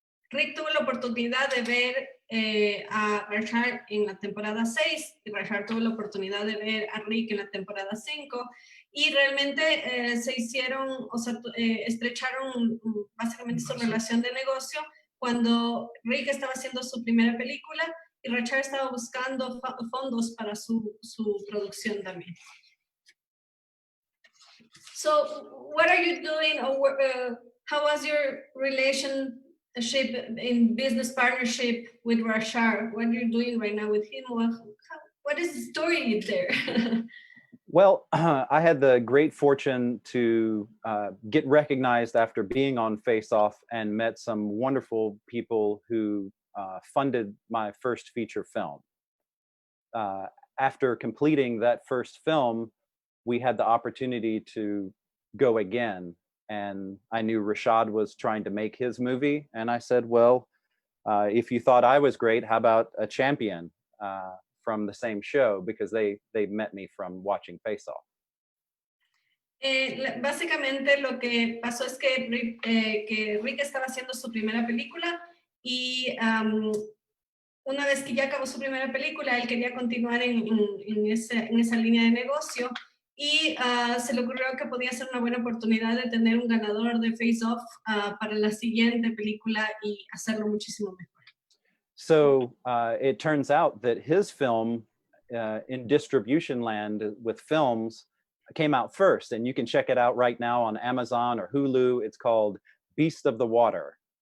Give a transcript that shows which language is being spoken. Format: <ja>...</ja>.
<es>Rick tuvo la oportunidad de ver a Rashad en la temporada 6 y Rashad tuvo la oportunidad de ver a Rick en la temporada 5 y realmente se hicieron, o sea, estrecharon básicamente su relación de negocio cuando Rick estaba haciendo su primera película y Rashad estaba buscando fondos para su producción también.</es> <en>So, what are you doing, or how was your relationship in business partnership with Rashad? What are you doing right now with him? What is the story there? Well, I had the great fortune to get recognized after being on FaceOff and met some wonderful people who funded my first feature film. After completing that first film, we had the opportunity to go again. And I knew Rashad was trying to make his movie. And I said, well, if you thought I was great, how about a champion from the same show? Because they met me from watching FaceOff.</en> <es>Básicamente lo que pasó es que Rick estaba haciendo su primera película y una vez que ya acabó su primera película, él quería continuar en esa línea de negocio y se le ocurrió que podía ser una buena oportunidad de tener un ganador de FaceOff para la siguiente película y hacerlo muchísimo mejor.</es> <en>So it turns out that his film in distribution land with films came out first, and you can check it out right now on Amazon or Hulu. It's called Beast of the Water.</en>